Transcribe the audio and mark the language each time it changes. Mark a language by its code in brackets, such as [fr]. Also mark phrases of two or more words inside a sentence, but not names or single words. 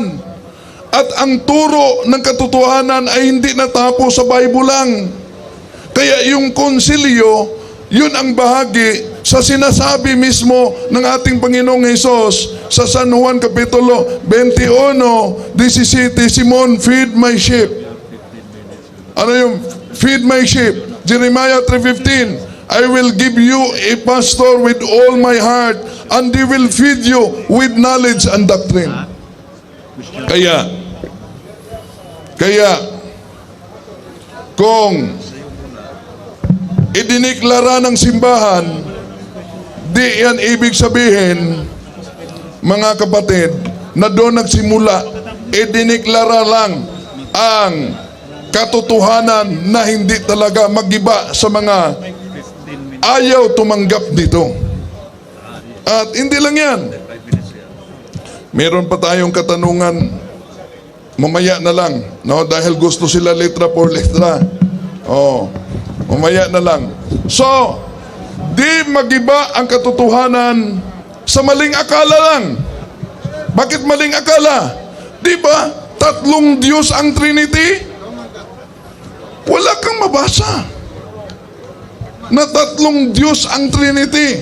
[tl] At ang turo ng katotohanan ay hindi natapos sa Bible lang. Kaya yung konsilyo, yun ang bahagi sa sinasabi mismo ng ating Panginoong Hesus sa San Juan Kapitulo 21:17, Simon, [en] feed my sheep. [tl] Ano yung [en] feed my sheep? Jeremiah 3:15, I will give you a pastor with all my heart, and he will feed you with knowledge and doctrine. [tl] Kaya, kung idiniklara ng simbahan, di yan ibig sabihin, mga kapatid, na doon nagsimula, idiniklara lang ang katotohanan na hindi talaga magiba sa mga ayaw tumanggap dito. At hindi lang yan. Meron pa tayong katanungan, mamaya na lang, no? Dahil gusto sila [es] letra por letra. [tl] Mamaya na lang. So, di magiba ang katotohanan sa maling akala lang. Bakit maling akala? Di ba, tatlong Diyos ang Trinity? Wala kang mabasa na tatlong Diyos ang Trinity.